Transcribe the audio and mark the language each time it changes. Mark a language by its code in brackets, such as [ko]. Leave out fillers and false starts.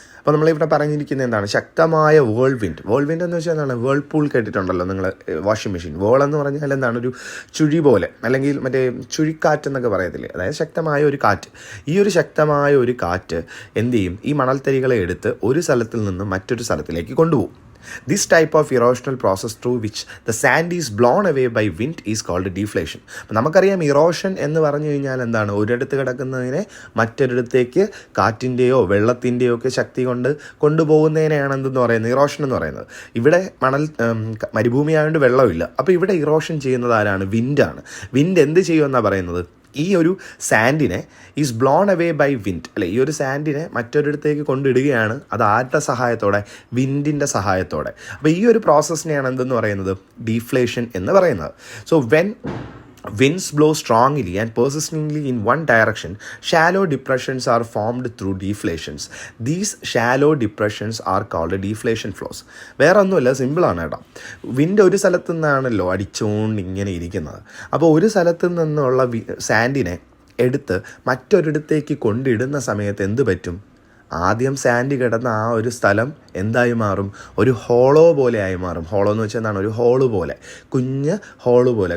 [ml] അപ്പോൾ നമ്മളിവിടെ പറഞ്ഞിരിക്കുന്നത് എന്താണ്? ശക്തമായ വേൾ വിൻഡ്. വേൾ വിൻഡ് എന്ന് വെച്ചാൽ എന്താണ്? വേൾപൂൾ കേട്ടിട്ടുണ്ടല്ലോ നിങ്ങൾ, വാഷിംഗ് മെഷീൻ. വേൾ എന്ന് പറഞ്ഞാൽ എന്താണ്? ഒരു ചുഴി പോലെ, അല്ലെങ്കിൽ മറ്റേ ചുഴിക്കാറ്റ് എന്നൊക്കെ പറയത്തില്ലേ, അതായത് ശക്തമായ ഒരു കാറ്റ്. ഈ ഒരു ശക്തമായ ഒരു കാറ്റ് എന്ത് ചെയ്യും? ഈ മണൽത്തരികളെ എടുത്ത് ഒരു സ്ഥലത്തിൽ നിന്ന് മറ്റൊരു സ്ഥലത്തിലേക്ക് കൊണ്ടുപോകും. [en] This type of erosional process through which the sand is blown away by wind is called deflation. [ml] അപ്പോൾ നമുക്കറിയാം ഇറോഷൻ എന്ന് പറഞ്ഞു കഴിഞ്ഞാൽ എന്താണ്? ഒരിടത്ത് കിടക്കുന്നതിനെ മറ്റൊരിടത്തേക്ക് കാറ്റിൻ്റെയോ വെള്ളത്തിൻ്റെയോ ഒക്കെ ശക്തി കൊണ്ട് കൊണ്ടുപോകുന്നതിനെയാണ് എന്തെന്ന് പറയുന്നത്? ഇറോഷൻ എന്ന് പറയുന്നത്. ഇവിടെ മരുഭൂമി ആയതുകൊണ്ട് വെള്ളമില്ല. അപ്പോൾ ഇവിടെ ഇറോഷൻ ചെയ്യുന്നത് ആരാണ്? വിൻഡാണ്. വിൻഡ് എന്ത് ചെയ്യുമെന്നാണ് പറയുന്നത്? ഈ ഒരു സാൻഡിനെ [en] is blown away by wind, [ml] അല്ലെ? ഈ ഒരു സാൻഡിനെ മറ്റൊരിടത്തേക്ക് കൊണ്ടിടുകയാണ്. അത് ആരുടെ സഹായത്തോടെ? വിൻഡിൻ്റെ സഹായത്തോടെ. അപ്പോൾ ഈ ഒരു പ്രോസസ്സിനെയാണ് എന്തെന്ന് പറയുന്നത്? ഡീഫ്ലേഷൻ എന്ന് പറയുന്നത്. [en] So when winds blow strongly and persistently in one direction, shallow depressions are formed through deflations. These shallow depressions are called deflation flows. [ml] വേറെ ഒന്നുമില്ല, സിമ്പിളാണ് കേട്ടോ. വിൻഡ് ഒരു സ്ഥലത്തു നിന്നാണല്ലോ അടിച്ചുകൊണ്ട് ഇങ്ങനെ ഇരിക്കുന്നത്. അപ്പോൾ ഒരു സ്ഥലത്തു നിന്നുള്ള സാൻഡിനെ എടുത്ത് മറ്റൊരിടത്തേക്ക് കൊണ്ടിടുന്ന സമയത്ത് എന്ത് പറ്റും? ആദ്യം സാൻഡ് കിടന്ന ആ ഒരു സ്ഥലം എന്തായി മാറും? ഒരു ഹോളോ പോലെ ആയി മാറും. ഹോളോ എന്ന് വെച്ചാൽ എന്താണ്? ഒരു ഹോള് പോലെ, കുഞ്ഞ് ഹോള് പോലെ.